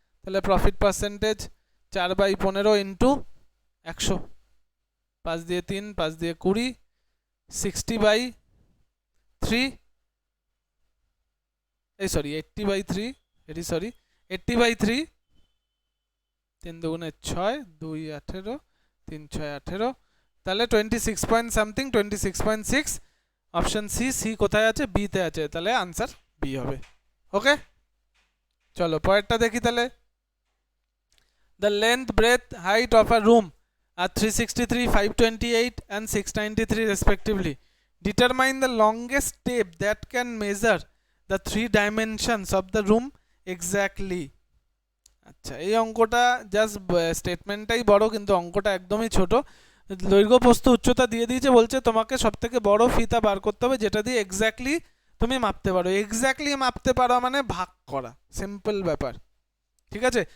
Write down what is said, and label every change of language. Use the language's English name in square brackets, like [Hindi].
[Bangla] তাহলে profit percentage 4/15 into 100, 5 দিয়ে 3, 5 দিয়ে 20, 60/3, এই সরি 80/3, এটি সরি 80/3, 3 দুগুণে 6, 2 18, 3 6 18, তাহলে 26 point something, 26.6। Option C, C কোথায় আছে, বি তে আছে, তাহলে আনসার বি হবে। [English] okay, [Bangla] চলো পরেরটা দেখি তাহলে। [English] The length breadth height of a room are 363, 528 and 693 respectively. Determine the longest tape that can measure the 3 dimensions of the room exactly. [Bangla] আচ্ছা, এই অঙ্কটা জাস্ট স্টেটমেন্টটাই বড়, কিন্তু অঙ্কটা একদমই ছোট। দৈর্ঘ্য প্রস্থ উচ্চতা দিয়ে দিয়েছে, বলছে তোমাকে সবথেকে বড় ফিতা বার করতে হবে যেটা দিয়ে এক্স্যাক্টলি তুমি মাপতে পারো। এক্স্যাক্টলি মাপতে পারো মানে ভাগ করা, সিম্পল ব্যাপার, ঠিক আছে।